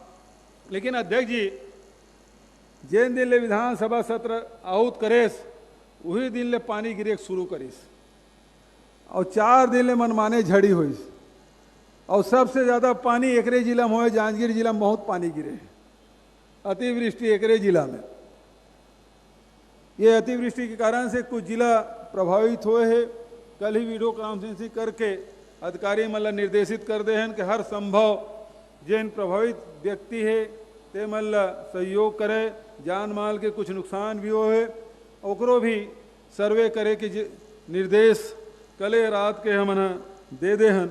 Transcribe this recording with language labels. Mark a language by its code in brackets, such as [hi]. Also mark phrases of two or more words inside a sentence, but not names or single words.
[hne] लेकिन अध्यक्ष जी जिन दिन ले विधानसभा सत्र आहूत करेस वही दिन ले पानी गिरे शुरू करीस और 4 दिन ले मनमाने झड़ी हुई और सबसे ज़्यादा पानी एकरे जिला में हुए, जांजगीर जिला में बहुत पानी गिरे है। अतिवृष्टि एकरे जिला में, ये अतिवृष्टि के कारण से कुछ जिला प्रभावित हुए हैं, कल ही [en] video conferencing [hne] करके अधिकारी मतलब निर्देशित कर दे हैं कि हर संभव जिन प्रभावित व्यक्ति है ते मतलब सहयोग करे, जान माल के कुछ नुकसान भी होए ओकरो भी सर्वे करे कि निर्देश कले रात के हम दे दे हैं।